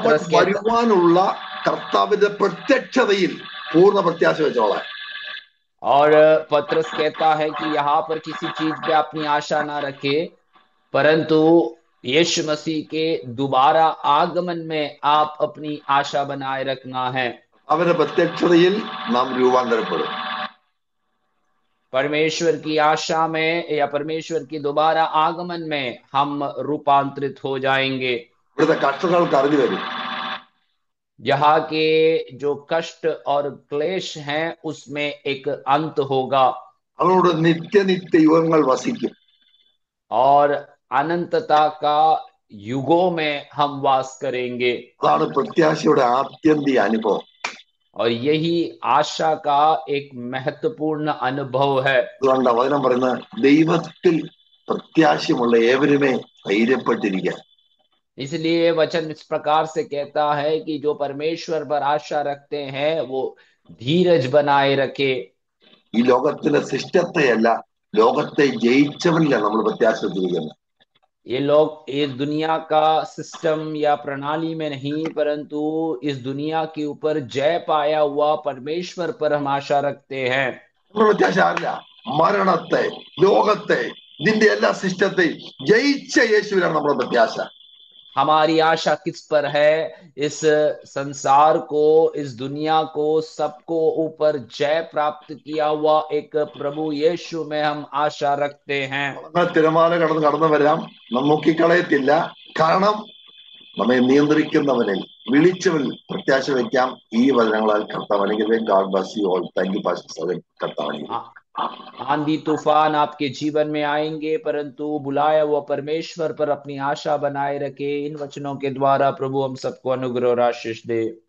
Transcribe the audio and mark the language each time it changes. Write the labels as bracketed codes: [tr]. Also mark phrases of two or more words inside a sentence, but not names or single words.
[hi] പത്രോസ് कहता- [ml] വരുവാനുള്ള കർത്താവിന്റെ പ്രത്യക്ഷതയിൽ പൂർണ്ണ പ്രത്യാശ വെച്ചോളാൻ. [hi] और पतरस कहता है कि यहाँ पर किसी चीज पे अपनी आशा ना रखे, परंतु यीशु मसीह के दोबारा आगमन में आप अपनी आशा बनाए रखना है। [ml] അവന്റെ പ്രത്യക്ഷതയിൽ നാം രൂപാന്തരപ്പെടും. [hi] परमेश्वर की आशा में या परमेश्वर की दोबारा आगमन में हम रूपांतरित हो जाएंगे। [ml] ഇവിടുത്തെ കഷ്ടങ്ങൾക്ക് അറിഞ്ഞു വരും. [hi] यहाँ के जो कष्ट और क्लेश हैं उसमें एक अंत होगा [ml] അവനോട് നിത്യനിത്യ യുഗങ്ങൾ വസിക്കും. [hi] और अनंतता का युगों में हम वास करेंगे। [ml] അതാണ് പ്രത്യാശയുടെ ആത്യന്തിക അനുഭവം. [hi] और यही आशा का एक महत्वपूर्ण अनुभव है। [ml] അതുകൊണ്ട് വചനം പറയുന്ന ദൈവത്തിൽ പ്രത്യാശമുള്ള ഏവരുമേ ധൈര്യപ്പെട്ടിരിക്കുക. [hi] इसलिए वचन इस प्रकार से कहता है कि जो परमेश्वर पर आशा रखते हैं वो धीरज बनाए रखे। [ml] ഈ ലോകത്തിന്റെ സിസ്റ്റത്തെയല്ല, ലോകത്തെ ജയിച്ചവനിലാണ് നമ്മൾ പ്രത്യാശ വെച്ചിരിക്കുന്നത്. [hi] ये लोग इस दुनिया का सिस्टम या प्रणाली में नहीं, परंतु इस दुनिया के ऊपर जय पाया हुआ परमेश्वर पर हम आशा रखते हैं। [ml] നമ്മൾ പ്രത്യാശ ആരില്ല? മരണത്തെ, ലോകത്തെ, ഇതിന്റെ എല്ലാ സിസ്റ്റത്തെയും ജയിച്ച യേശുവിനാണ് നമ്മുടെ പ്രത്യാശ. [hi] हमारी आशा किस पर है? इस संसार को, इस दुनिया को, सबको ऊपर जय प्राप्त किया हुआ एक प्रभु यीशु में हम आशा रखते हैं। [ml] തിരമാല കടന്ന് കടന്നു വരാം, മുക്കിക്കളയത്തില്ല. കാരണം നമ്മെ നിയന്ത്രിക്കുന്നവനിൽ, വിളിച്ചവനിൽ പ്രത്യാശ വയ്ക്കാം. ഈ വചനങ്ങളാൽ കർത്താവ് അനുഗ്രഹിക്കും. [en] God bless you all. Thank you pastor Sajan. [ml] കർത്താവ് അനുഗ്രഹിക്കും. [hi] आंधी तूफान आपके जीवन में आएंगे, परंतु बुलाया हुआ परमेश्वर पर अपनी आशा बनाए रखे। इन वचनों के द्वारा प्रभु हम सबको अनुग्रह और आशीष दे।